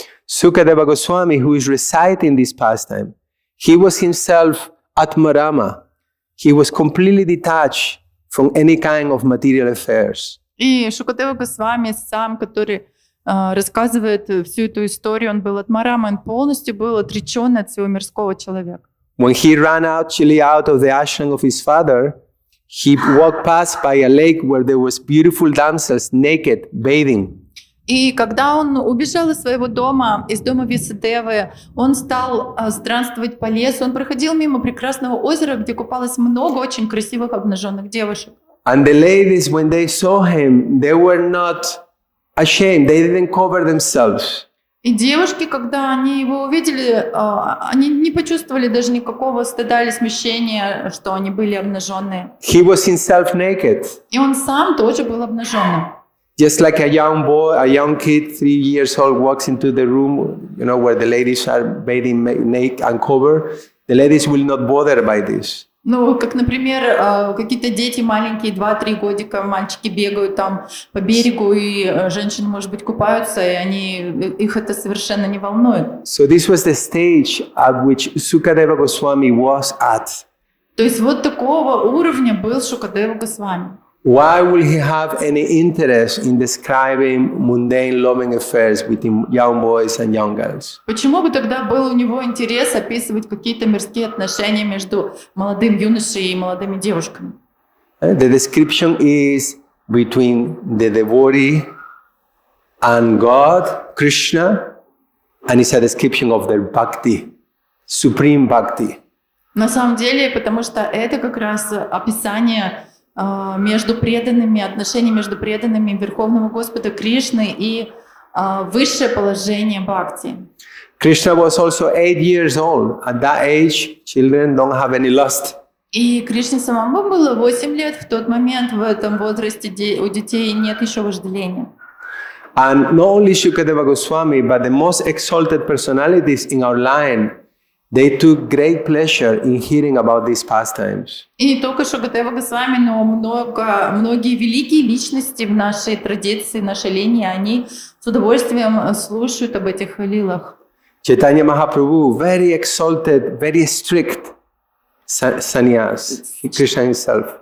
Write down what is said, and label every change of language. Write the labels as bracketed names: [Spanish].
[English] Sukadeva Goswami, who is reciting this pastime, he was himself Atmarama. He was completely detached from any kind of material affairs. [Russian] И Шукадева Госвами сам, который рассказывает всю эту историю, он был Атмарама, он полностью был отречен от всего мирского человека. [English] When he ran actually out of the ashram of his father, he walked past by a lake where there was beautiful damsels naked bathing. [Russian] И когда он убежал из своего дома, из дома Висадевы, он стал странствовать по лесу, он проходил мимо прекрасного озера, где купалось много очень красивых обнаженных девушек. [English] And the ladies, when they saw him, they were not ashamed. They didn't cover themselves. [Russian] И девушки, когда они его увидели, они не почувствовали даже никакого стыда или смущения, что они были обнаженные. [English] He was himself naked. [Russian] И он сам тоже был обнаженным. [English] Just like a young boy, a young kid, 3 years old, walks into the room, where the ladies are bathing naked, uncovered, the ladies will not bother by this. [Russian] Ну, как, например, какие-то дети маленькие, 2-3 годика, мальчики бегают там по берегу, и женщины, может быть, купаются, и их это совершенно не волнует. [English] So this was the stage at which Sukadeva Goswami was at. [Russian] То есть вот такого уровня был Шукадева Госвами. [English] Why will he have any interest in describing mundane loving affairs between young boys and young girls? [Russian] Почему бы тогда был у него интерес описывать какие-то мирские отношения между молодым юношей и молодыми девушками? [English] The description is between the devotee and God, Krishna, and it's a description of their bhakti, supreme bhakti. [Russian] На самом деле, потому что это как раз описание между преданными, отношения между преданными Верховного Господа Кришны и высшее положение бхакти. [English] Krishna was also 8 years old. At that age, children don't have any lust. [Russian] И Кришне самому было 8 лет в тот момент, в этом возрасте у детей нет еще вожделения. [English] And not only Shukadeva Goswami, but the most exalted personalities in our line, they took great pleasure in hearing about these pastimes. [Russian] И не только Шукадева Госвами, но многие великие личности в нашей традиции, нашей линии, они с удовольствием слушают об этих лилах. [English] Chaitanya Mahaprabhu, very exalted, very strict sannyas, Krishna himself.